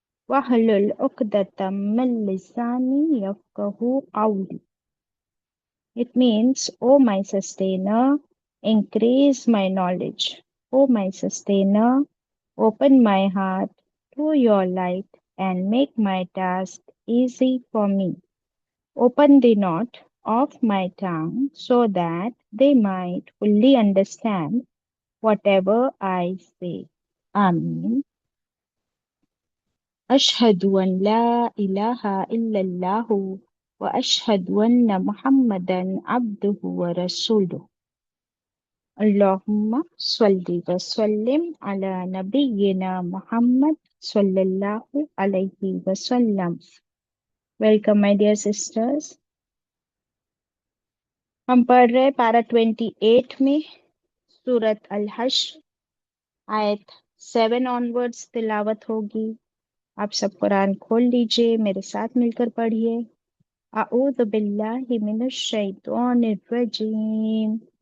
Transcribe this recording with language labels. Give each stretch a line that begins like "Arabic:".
Arabic: واحلل عقدة من لساني يفقهوا قولي.
English: It means, O my sustainer, increase my knowledge. O my sustainer, open my heart to your light and make my task easy for me. Open the knot of my tongue so that they might fully understand whatever I say. Amen.
Arabic: أشهد أن لا إله إلا الله وأشهد أن محمدا عبده ورسوله. اللهم صل وسلم على نبينا محمد صلى الله عليه وسلم.
English: Welcome my dear sisters.
Hindi: हम पढ़ रहे पारा 28 में सूरत अल हश्र आयत 7 onwards तिलावत होगी. आप सब कुरान खोल लीजिए, मेरे साथ मिलकर पढ़िए.
Arabic: अऊज़ु बिल्लाहि मिनश शैतानिर रजीम.